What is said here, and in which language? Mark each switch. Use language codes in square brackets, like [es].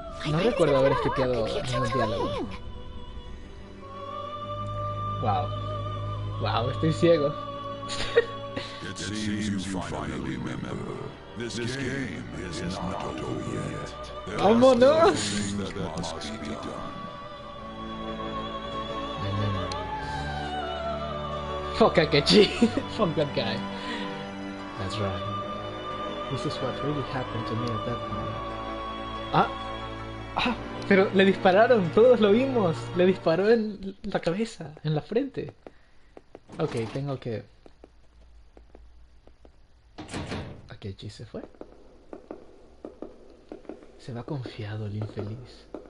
[es] No recuerdo haber skipeado ningún diálogo. Wow. Wow, estoy ciego. [en] It seems you finally remember. This game is not over yet. There are still things that must be done. Fuck Akechi. Fuck that guy. That's right. This is what really happened to me at that point. [es] Pero le dispararon, todos lo vimos. Le disparó en la cabeza, en la frente. Ok, tengo que... Akechi se fue. Se va confiado el infeliz.